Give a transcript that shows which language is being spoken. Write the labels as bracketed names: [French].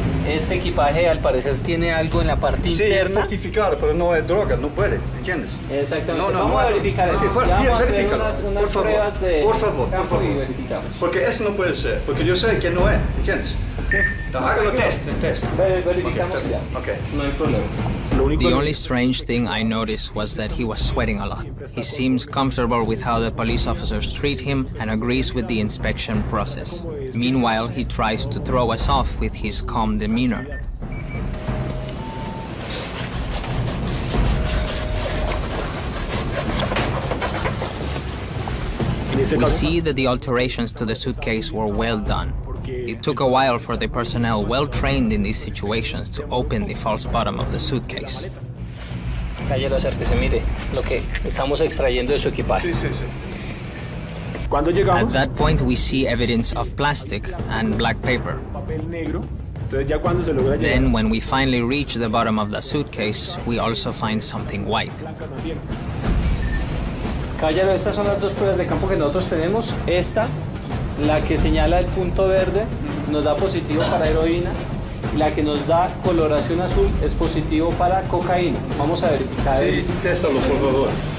[Spanish] Este equipaje al parecer tiene algo en la parte interna. Sí, fortificado, pero no es droga, no puede, ¿entiendes? Exactamente. Vamos a verificar eso. Verifícalo, unas por favor, pruebas de por favor. y verificamos. Porque eso no puede ser, porque yo sé que no es, ¿entiendes? Sí. Hágalo el test. Verificamos ya. Okay. No hay problema. [English] The only strange thing I noticed was that he was sweating a lot. He seems comfortable with how the police officers treat him and agrees with the inspection process. Meanwhile, he tries to throw us off with his calm demeanor. We see that the alterations to the suitcase were well done. It took a while for the personnel well trained in these situations to open the false bottom of the suitcase. [Spanish] Caballero, acérquese, mire lo que estamos extrayendo de su equipaje. Sí. [English] At that point, we see evidence of plastic and black paper. Then, when we finally reach the bottom of the suitcase, we also find something white. [Spanish] Caballero, estas son las dos pruebas de campo que nosotros tenemos. Esta, la que señala el punto verde, nos da positivo para heroína. La que nos da coloración azul es positivo para cocaína. Vamos a verificar. Sí, téstalo, por favor.